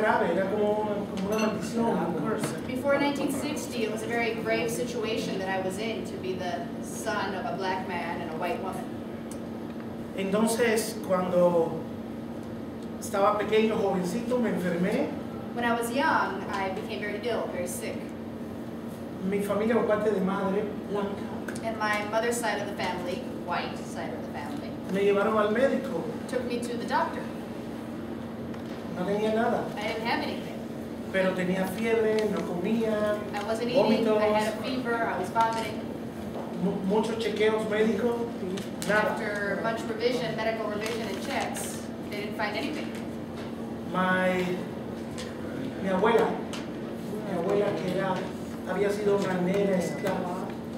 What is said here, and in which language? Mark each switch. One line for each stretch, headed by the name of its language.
Spanish: grave, era como una maldición, un curse.
English: Before 1960, it was a very grave situation that I was in, to be the son of a black man and a white woman.
Spanish: Entonces, cuando estaba pequeño, jovencito, me enfermé.
English: When I was young, I became very ill, very sick.
Spanish: Mi familia por parte de madre, blanca,
English: And my mother's side of the family, white side of the family,
Spanish: me llevaron al médico.
English: took me to the doctor.
Spanish: No tenía nada,
English: I didn't have anything.
Spanish: pero tenía fiebre, no comía,
English: I wasn't eating,
Spanish: vómitos,
English: I had a fever, I was vomiting.
Spanish: muchos chequeos médicos, nada.
English: After much revision, medical revision and checks, they didn't find anything.
Spanish: Mi abuela que había sido una nena esclava,